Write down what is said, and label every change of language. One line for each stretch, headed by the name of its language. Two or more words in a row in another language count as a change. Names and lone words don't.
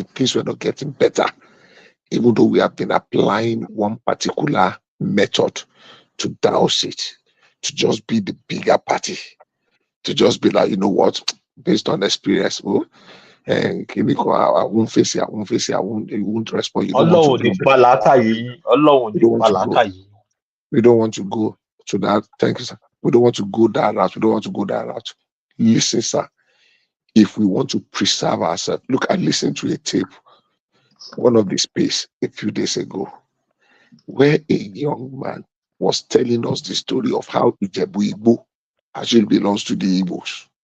English: Things were not getting better, even though we have been applying one particular method to douse it, to just be the bigger party, to just be like, you know what, based on experience, I won't face it, I won't face it, you won't respond. You don't want to
Yoruba: Ọlọ́run ní
English: go there.
Yoruba: pàlàkàyè yín, Ọlọ́run
English: We
Yoruba: ní
English: don't want to go.
Yoruba: pàlàkàyè yín.
English: We don't want to go to that. Thank you, sir. We don't want to go that route. We don't want to go that route. Listen, sir. If we want to preserve ourselves, look, I listened to a tape, one of the space a few days ago, where a young man was telling us the story of how Ijebu Igbo actually belongs to the Igbos.